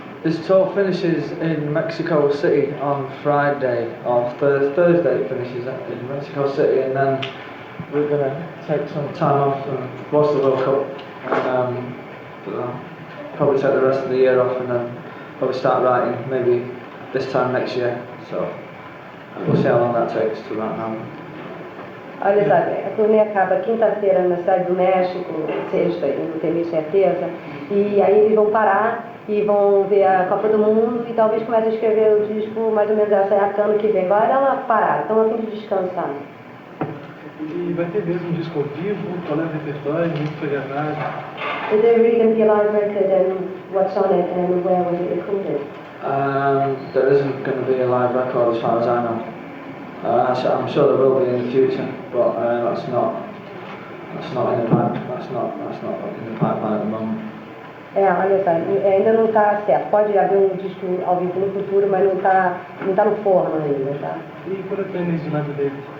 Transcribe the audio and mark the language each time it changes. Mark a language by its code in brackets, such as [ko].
[en] This tour finishes in Mexico City on Friday, or Thursday it finishes in Mexico City, and then we're going to take some time off and watch the World Cup, and probably take the rest of the year off, and then probably start writing maybe this time next year, so we'll see how long that takes to write now. [pt] Olha só, a turnê acaba quinta-feira na cidade do México, sexta, não tenho certeza, e aí eles vão parar e vão ver a Copa do Mundo e talvez comece a escrever o disco mais ou menos essa época, ano que vem. Vai dar uma parada, estão a fim de descansar. E vai ter mesmo um disco ao vivo, qual é o repertório, muito foi gravado? [en] Is there really going to be a live record and what's on it and where was it recorded? There isn't going to be a live record as far as I know. I'm sure there will be in the future, but that's not in the pipe. That's not in the pipeline at the moment. [pt] Olha só, ainda não está certo. Pode haver um disco ao vivo no futuro, mas não tá no forno ainda, tá? E coletâneas de nada dele?